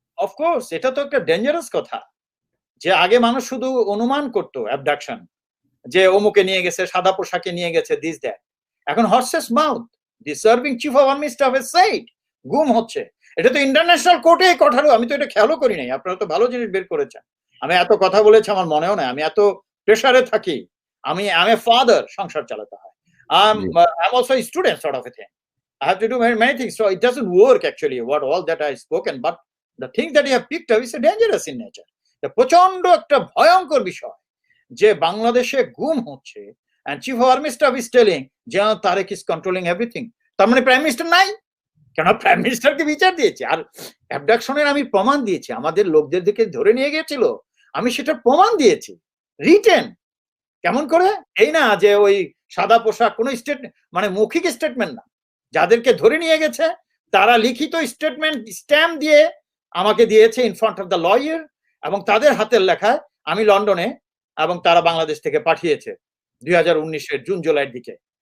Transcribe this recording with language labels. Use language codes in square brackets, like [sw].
[bn] Of course, এটা তো একটা ডেঞ্জারাস কথা, যে আগে মানুষ শুধু অনুমান করতো অ্যাবডাকশন, যে অমুকে নিয়ে গেছে, সাদা পোশাকে নিয়ে গেছে, দিস দ্যাট। এখন horse's mouth, the serving chief of army staff has said গুম হচ্ছে। এটা তো ইন্টারন্যাশনাল কোর্টে কঠারো, আমি তো এটা খেয়ালও করি নাই। আপনারা তো ভালো জিনিস বের করেছেন। আমি এত কথা বলেছি আমার মনেও নাই, আমি এত প্রেসারে থাকি। আমি এ ফাদার, সংসার চালাতে হয়। [en] I'm also a student sort of a thing. I have to do many things, so it doesn't work actually what all that I spoken, but the thing that you have picked up is dangerous in nature. [bn] প্রচন্ড একটা ভয়ঙ্কর বিষয় যে বাংলাদেশে গুম হচ্ছে, [en] and chief of army staff is telling General Tariq is controlling everything. [bn] তার মানে প্রাইম মিনিস্টার নাই কেন? প্রাইম মিনিস্টারকে বিচার দিয়েছে। আর অ্যাবডাকশনের আমি প্রমাণ দিয়েছি, আমাদের লোকদের দিকে ধরে নিয়ে গিয়েছিল, আমি সেটার প্রমাণ দিয়েছি রিটেন। কেমন করে? এই না যে ওই সাদা পোশাক, কোন স্টেটমেন্ট, মানে মৌখিক স্টেটমেন্ট না, যাদেরকে ধরে নিয়ে গেছে তারা লিখিত স্টেটমেন্ট স্ট্যাম্প দিয়ে আমাকে দিয়েছে in front of the lawyer, এবং তাদের হাতের লেখায় আমি লন্ডনে, এবং তারা বাংলাদেশ থেকে পাঠিয়েছে 2019-এর জুন জুলাইয়ের দিকে।